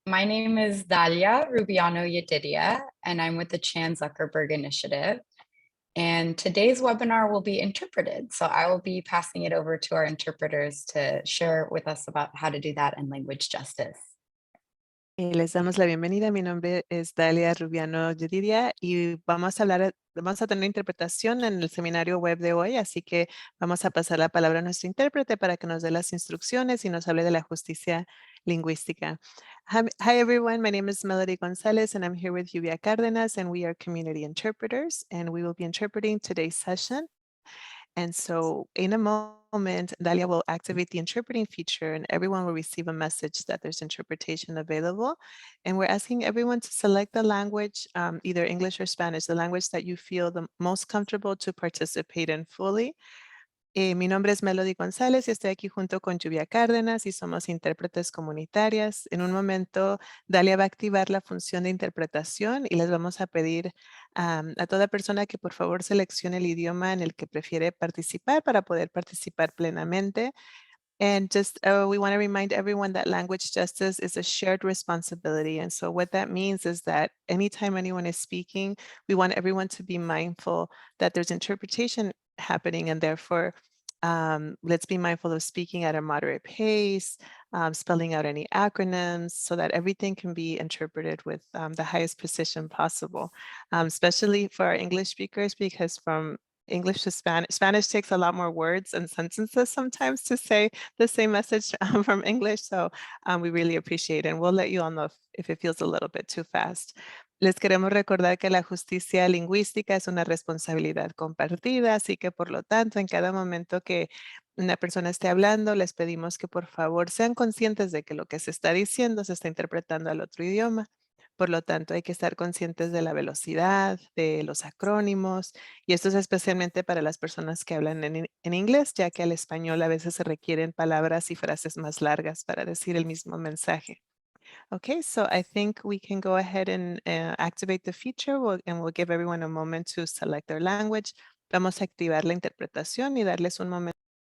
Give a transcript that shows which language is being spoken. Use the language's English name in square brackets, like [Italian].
[English] My name is Dalia Rubiano Yedidia, and I'm with the Chan Zuckerberg Initiative. And today's webinar will be interpreted. So I will be passing it over to our interpreters to share with us about how to do that in language justice. [Spanish] Les damos la bienvenida. Mi nombre es Dalia Rubiano Yedidia y vamos a tener interpretación en el seminario web de hoy, así que vamos a pasar la palabra a nuestro intérprete para que nos dé las instrucciones y nos hable de la justicia lingüística. [English] Hi everyone, my name is Melody Gonzalez and I'm here with Lluvia Cárdenas and we are community interpreters and we will be interpreting today's session. And so in a moment, Dalia will activate the interpreting feature and everyone will receive a message that there's interpretation available. And we're asking everyone to select the language, either English or Spanish, the language that you feel the most comfortable to participate in fully. [Spanish] Mi nombre es Melody González y estoy aquí junto con Lluvia Cárdenas y somos intérpretes comunitarias. En un momento, Dalia va a activar la función de interpretación y les vamos a pedir a toda persona que por favor seleccione el idioma en el que prefiere participar para poder participar plenamente. [English] And just we want to remind everyone that language justice is a shared responsibility. And so what that means is that anytime anyone is speaking, we want everyone to be mindful that there's interpretation happening and therefore let's be mindful of speaking at a moderate pace, spelling out any acronyms so that everything can be interpreted with the highest precision possible, especially for our English speakers, because from English to Spanish takes a lot more words and sentences sometimes to say the same message from English. So we really appreciate it. And we'll let you all know if it feels a little bit too fast. [Spanish] Les queremos recordar que la justicia lingüística es una responsabilidad compartida, así que por lo tanto, en cada momento que una persona esté hablando, les pedimos que por favor sean conscientes de que lo que se está diciendo se está interpretando al otro idioma. Por lo tanto, hay que estar conscientes de la velocidad, de los acrónimos, y esto es especialmente para las personas que hablan en inglés, ya que al español a veces se requieren palabras y frases más largas para decir el mismo mensaje. [English] Okay, so I think we can go ahead and activate the feature and we'll give everyone a moment to select their language. [Spanish] Vamos a activar la interpretación y darles un momento.